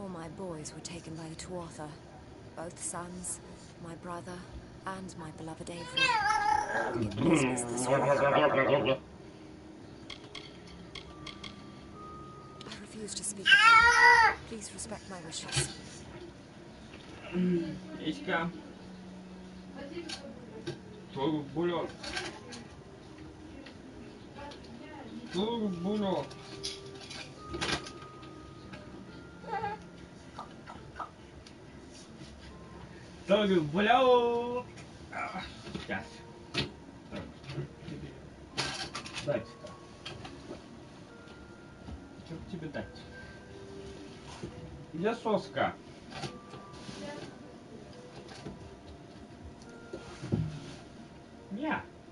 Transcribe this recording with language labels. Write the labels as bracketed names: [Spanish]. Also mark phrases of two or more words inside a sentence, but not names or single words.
[English] All my boys were taken by the Tuatha. Both sons, my brother, and my beloved Avery. It business this way. I refuse to speak of them. Please respect my wishes. [Russian] Иська. Турбулет. Турбулет. Турбулет. Сейчас. Дать-то. Что бы тебе дать? Где соска? Я.